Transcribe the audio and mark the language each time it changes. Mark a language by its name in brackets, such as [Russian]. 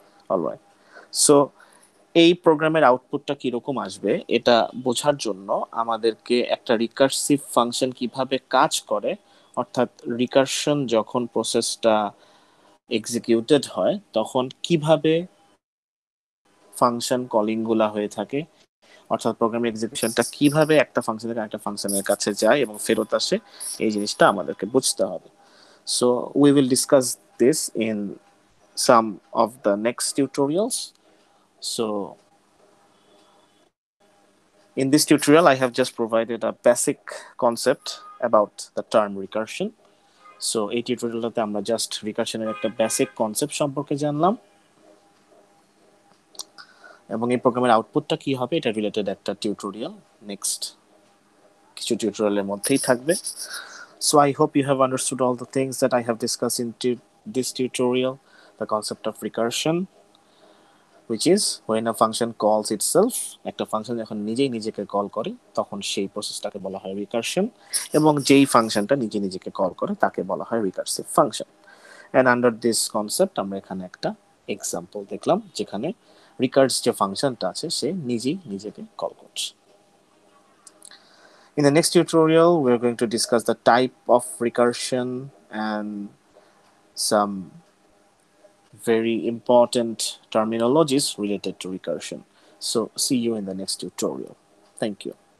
[Bangla] Alright, so এই প্রোগ্রামের আউটপুটটা কিরকম আসবে এটা বোঝার জন্য আমাদেরকে একটা রিকার্সিভ ফাংশন কিভাবে কাজ করে, অর্থাৎ রিকারশন যখন প্রসেসটা এক্সিকিউটেড হয় তখন কিভাবে ফাংশন কলিং গুলা হয়ে থাকে, অর্থাৎ প্রোগ্রাম এক্সিকিউশনটা কিভাবে একটা ফাংশন থেকে একটা ফাংশনের কাছে যায় এবং ফেরত আসে, এই জিনিসটা আমাদেরকে বুঝতে হবে। So we will discuss this in [English] some of the next tutorials. So in this tutorial I have just provided a basic concept about the term recursion. [Bangla] So এই টিউটোরিয়ালটাতে আমরা জাস্ট রিকারশনের একটা বেসিক কনসেপ্ট সম্পর্কে জানলাম এবং এই প্রোগ্রামের আউটপুটটা কি হবে এটা রিলেটেড একটা টিউটোরিয়াল নেক্সট কিছু টিউটোরিয়ালের মধ্যেই থাকবে। [English] So I hope you have understood all the things that I have discussed in this tutorial. The concept of recursion, which is when a function calls itself, [Bangla] একটা ফাংশন যখন নিজেই নিজেকে call করে তখন সেই প্রসেসটাকে বলা হয় রিকারশন, এবং যেই ফাংশনটা নিজে নিজেকে কল করে তাকে বলা হয় recursive function. [English] and under this concept [Bangla] আমরা এখানে একটা এক্সাম্পল দেখলাম যেখানে রিকার্স যে ফাংশনটা আছে সে নিজেই নিজেকে কল করছে। [English] In the next tutorial, we're going to discuss the type of recursion and some very important terminologies related to recursion. So see you in the next tutorial. Thank you.